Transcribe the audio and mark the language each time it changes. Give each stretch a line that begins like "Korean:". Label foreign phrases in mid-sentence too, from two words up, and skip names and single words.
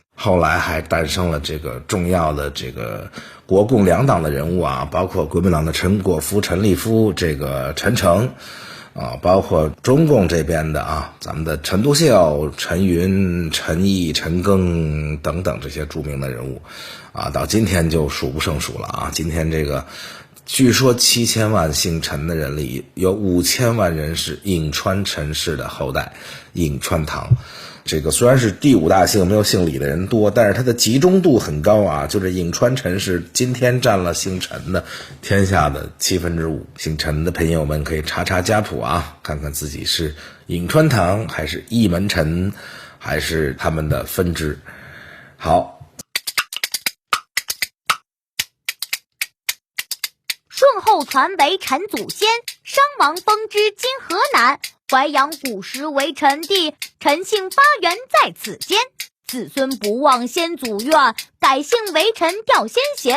Chinese: 後來還誕生了這個重要的這個國共兩黨的人物啊，包括國民黨的陳果夫、陳立夫，這個陳誠啊，包括中共這邊的啊，咱們的陳獨秀、陳雲、陳毅、陳赓等等這些著名的人物啊，到今天就數不勝數了啊。今天這個據說7000萬姓陳的人裡，有5000萬人是颍川陳氏的後代，颍川堂。這個雖然是第5大姓，沒有姓李的人多，但是它的集中度很高啊，就這颍川陳氏今天占了姓陳的天下的5/7。姓陳的朋友們可以查查家譜啊，看看自己是颍川堂還是一門陳，還是他們的分支。好，順後傳為陳祖先，商王封之今河南。淮陽古時為陳地，陳姓發源在此間。子孫不忘先祖願，改姓為陳弔先賢。